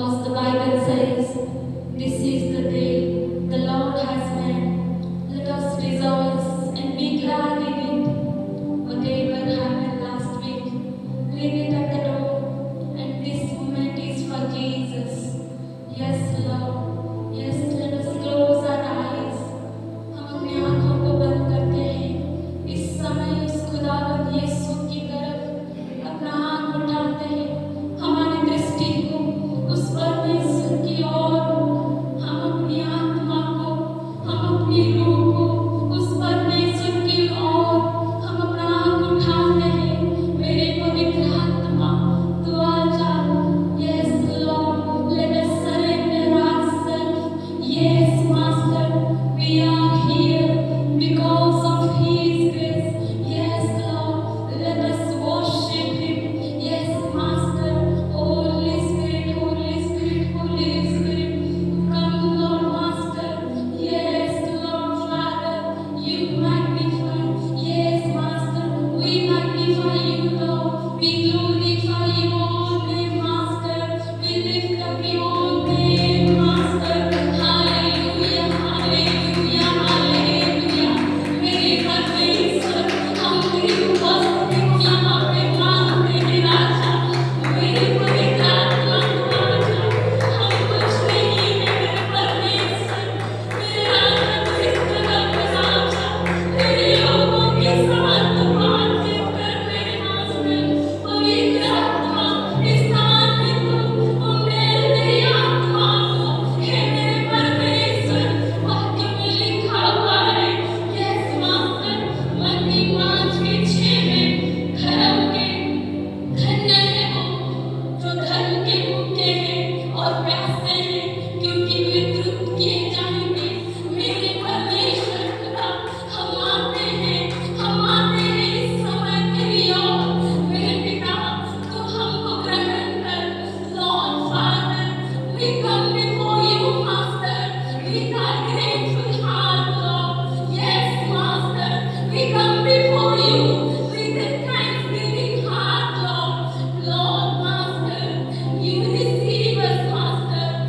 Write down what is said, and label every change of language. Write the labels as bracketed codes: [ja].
[en] Bible says, "This is the day the Lord has made. Let us rejoice and be glad in it." Whatever happened last week, leave it at the door. And this moment is for Jesus. Yes, Lord. Yes, let us close our eyes. [hi] हम अपनी आंखों को बंद करते हैं। इस समय उस खुदावंद यीशु की तरफ अपना हाथ उठाते हैं। हमारी दृष्टि को उस परमेश्वर की ओर, हम अपनी आत्मा को, हम अपनी रूह को उस परमेश्वर की ओर हम अपना हाथ उठाते हैं। मेरे पवित्र आत्मा तू आजा। [en] Yes, Lord, let us surrender ourselves. Yes, Master, we are here because of His grace. Yes, Lord, let us worship Him. Yes, Master, Holy Spirit, Holy Spirit, Holy Spirit, come, Lord Master. Yes, Lord Father, you magnify. Yes, Master, we magnify you, Lord. We glorify your name, Master. We lift up your name, Master. Hallelujah, hallelujah, hallelujah. [hi] मेरे परमेश्वर, हम तेरी उपस्थिति को यहाँ पे मांगते हैं राजा। मेरे पवित्र आत्मा तू आजा। हम कुछ नहीं है मेरे परमेश्वर। मेरे राजा तू इस जगह पे आजा। तेरे लोगों के साथ तू बातचीत कर मेरे मास्टर। पवित्र आत्मा इस स्थान में तू उम्मीद तेरी आत्मा को हे मेरे परमेश्वर। वाक्य में लिखा हुआ है, [en] yes master, [hi] मत्ती 5:6 में, धर्म के धन्य है वो जो धर्म के भूखे हैं और प्यासे हैं, क्योंकि वे तृप्त किए जाएंगे। मेरे परमेश्वर खुदा, हम आते हैं इस समय तेरी ओर। मेरे पिता, तू हमको ग्रहण कर। [en] Lord Father, we come before you, Master, with our grateful heart, Lord. Yes, Master, we come before you with a thanksgiving heart, Lord. Lord, Master, you receive us, Master.